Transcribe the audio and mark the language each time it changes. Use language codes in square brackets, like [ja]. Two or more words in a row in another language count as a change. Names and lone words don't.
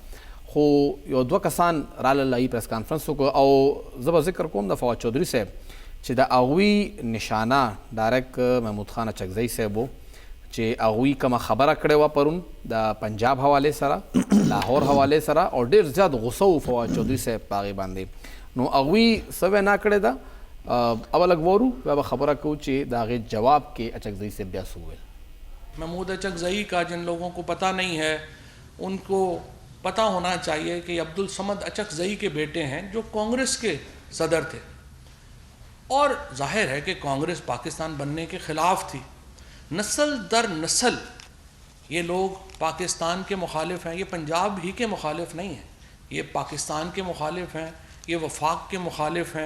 [ps] خو یو دوه کسان راغلل، هغوی [en] press conference [ps] وکړو او زه به ذکر کوم د فواد چودھری صاحب چې د هغوی نشانه ډایرکټ محمود خان اچکزی صاحب و چې هغوی کومه خبره کړې وه پرون د پنجاب حوالې سره، لاهور حوالې سره، او ډېر زیات غصه و فواد چودھری صاحب په هغې باندې. نو هغوی څه وینا کړې ده، اول لږ وورو بیا به خبره کوو چې د هغې جواب کې اچکزی صاحب بیا څه وویل. [ur] محمود اچکزئی کا جن لوگوں کو پتا نہیں ہے ان کو پتا ہونا چاہیے کہ عبدالصمد اچکزئی کے بیٹے ہیں جو کانگریس کے صدر تھے اور ظاہر ہے کہ کانگریس پاکستان بننے کے خلاف تھی. نسل در نسل یہ لوگ پاکستان کے مخالف ہیں، یہ پنجاب ہی کے مخالف نہیں ہیں، یہ پاکستان کے مخالف ہیں، یہ وفاق کے مخالف ہیں.